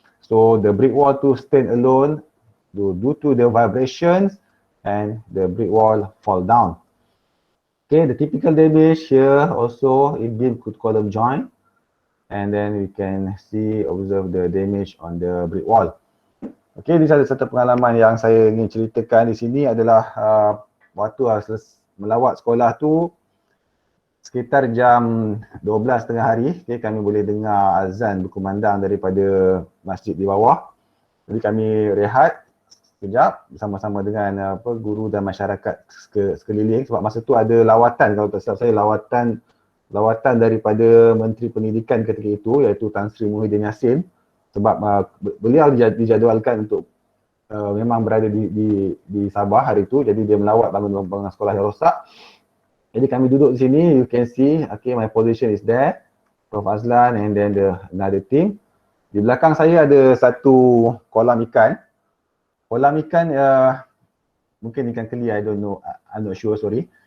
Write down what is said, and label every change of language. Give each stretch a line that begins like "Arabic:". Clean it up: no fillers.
English: So the brick wall to stand alone due to the vibrations and the brick wall fall down. Okay, the typical damage here also in beam column joint, and then we can observe the damage on the brick wall.
Malay: Okay, ini satu pengalaman yang saya ingin ceritakan di sini adalah waktu melawat sekolah tu sekitar jam 12 tengah hari. Okay, kami boleh dengar azan berkumandang daripada masjid di bawah. Jadi kami rehat sekejap bersama-sama dengan guru dan masyarakat sekeliling, sebab masa tu ada lawatan, kalau tak silap saya lawatan daripada Menteri Pendidikan ketika itu, iaitu Tan Sri Muhyiddin Yassin, sebab beliau dijadualkan untuk memang berada di Sabah hari itu, jadi dia melawat bangunan sekolah yang rosak. Jadi kami duduk di sini,
English: you can see, okay, my position is there, Prof Azlan and then another team.
Malay: Di belakang saya ada satu kolam ikan. Kolam ikan mungkin ikan keli,
English: I don't know, I'm not sure, sorry.